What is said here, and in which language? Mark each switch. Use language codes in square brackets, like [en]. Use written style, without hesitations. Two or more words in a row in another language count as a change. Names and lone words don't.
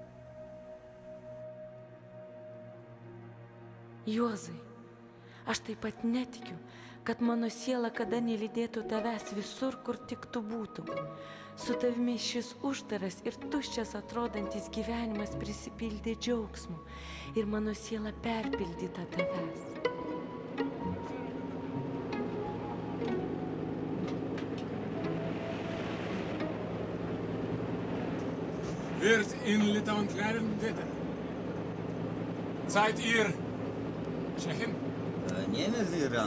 [lt] Juozai, aš taip pat netikiu, kad mano siela kada nelydėtų tavęs visur, kur tik tu būtum. Su tavimi šis uždaras ir tuščias atrodantis gyvenimas prisipildė džiaugsmu ir mano siela perpildyta tavęs. [de] Wird in Litauen klären, bitte. Seid ihr Tschechen? Nehmen Sie ran.